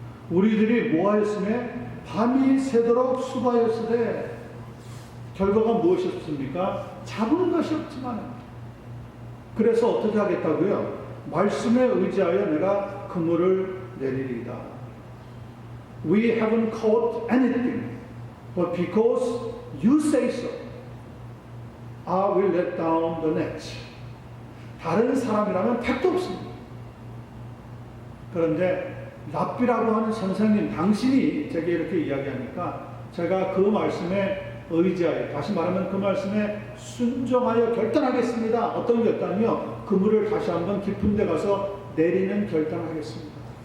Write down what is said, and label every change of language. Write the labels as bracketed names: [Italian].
[Korean] 우리들이 모하였음에 밤이 새도록 수고하였으되 결과가 무엇이었습니까? 잡은 것이 없지만 그래서 어떻게 하겠다고요? 말씀에 의지하여 내가 그물을 내리리이다. [English] We haven't caught anything, but because you say so, I will let down the net. [Korean] 다른 사람이라면 택도 없습니다. 그런데 랍비라고 하는 선생님, 당신이 제게 이렇게 이야기하니까 제가 그 말씀에 의지하여, 다시 말하면 그 말씀에 순종하여 결단하겠습니다. 어떤 결단이요? 그물을 다시 한번 깊은 데 가서 내리는 결단을 하겠습니다.